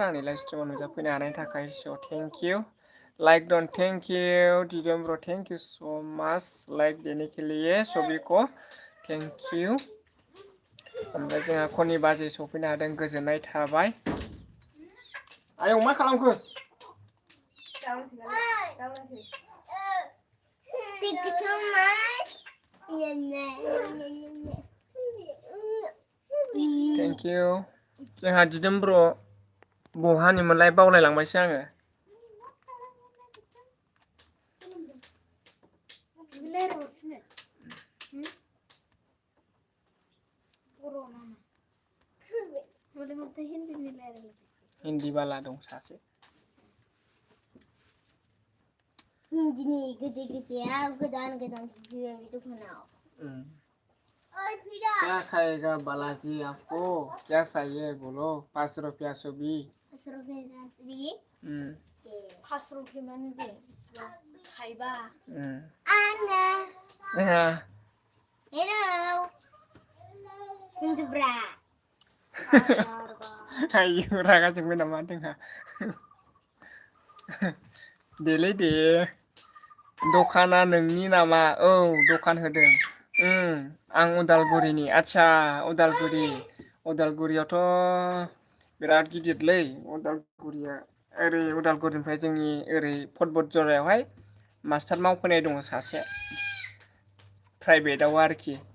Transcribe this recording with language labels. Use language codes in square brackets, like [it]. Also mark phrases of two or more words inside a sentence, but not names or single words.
[brx] आंनि लाइभ स्ट्रिमाव नुजाफैनो हानायनि थाखाय [en] so thank you like done thank you [brx] दिदोम ब्र [en] thank you so much [hi] लाइक देने के लिए सभी को [en] thank you [brx] ओमफ्राय जोंहा खनि बाजै सफैनो हादों गोजोननाय थाबाय आयं मा खालामखो [en] Thank you so much. Thank you. [brx] जोंहा दिदोम ब्र बहानिमोनलाय बावलायलांबायसो आङो हिन्दी बाला दं सासे हिन्दीनि गोदो गोदाया गोदान गोदान भिडिअ दखानाव [hi] क्या खाएगा बालाजी आपको क्या चाहिए बोलो 5 रुपया सभी 5 रुपया सभी 5 रुपया [brx] माने दे खाइबा आना हेलो हिन्दुब्रा आयु रागा जोंबाय नामा जोंहा देलै दे दखाना नोंनि नामा औ दखान होदों आं उदालगुरिनि आच्छा उदालगुरियावथ' बिराद गिदिरलै उदालगुरिया ओरै उदालगुरिनिफ्राय जोंनि ओरै फटबट जरायावहाय मास्टार मावफैनाय दङ सासे प्राइभेटाव आरोखि